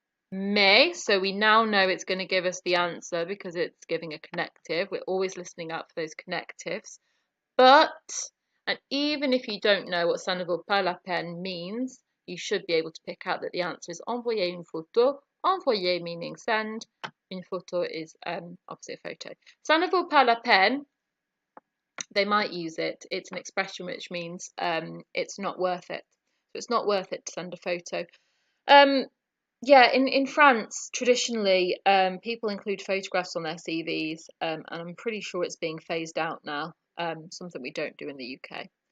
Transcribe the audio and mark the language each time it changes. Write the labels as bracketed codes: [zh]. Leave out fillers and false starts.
[en] Mais, so we now know it's going to give us the answer because it's giving a connective. We're always listening out for those connectives. But, and even if you don't know what [fr] ça ne vaut pas la peine [en] means, you should be able to pick out that the answer is envoyer une photo. Envoyer meaning send. Une photo is obviously a photo. [fr] Ça ne vaut pas la peine, [en] they might use it. It's an expression which means it's not worth it. So it's not worth it to send a photo. Yeah, in France, traditionally, people include photographs on their CVs, and I'm pretty sure it's being phased out now, something we don't do in the UK.